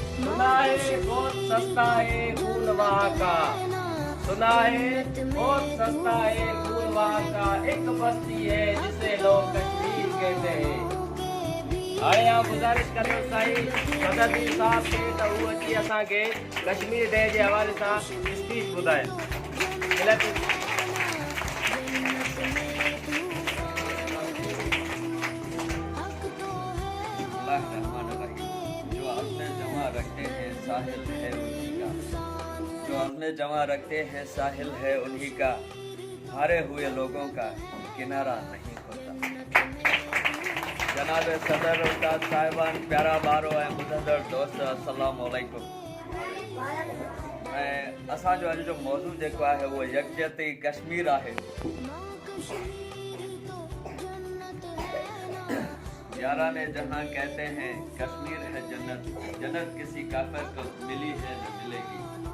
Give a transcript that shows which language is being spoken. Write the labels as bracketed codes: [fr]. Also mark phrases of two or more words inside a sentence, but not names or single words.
[ur] سنا ہے بہت سستا ہے خون وہاں کا، سنا ہے بہت سستا ہے خون وہاں کا، ایک بستی ہے جسے لوگ کشمیر کہتے ہیں. [sd] हाणे यहाँ गुज़ारिश करो साईं सदती साहब खे त हू अची असांखे कश्मीर डे जे हवाले सां स्पीच ॿुधाए। [ur] جو اپنے جمع رکھتے ہیں ساحل ہے انہیں کا، جو اپنے جمع رکھتے ہیں ساحل ہے انہیں کا، ہارے ہوئے لوگوں کا کنارا نہیں ہوتا. [sd] जनाब सदर उस्ताद साहिबान, प्यारा बारो ऐं ॿुधंदड़ दोस्त, [ar] السلام عليكم. [sd] ऐं असांजो अॼु जो मौज़ू जेको आहे उहो यकजहती कश्मीर आहे। [ur] یارانے جہاں کہتے ہیں کشمیر ہے جنت، جنت کسی کافر کو ملی ہے نہ ملے گی.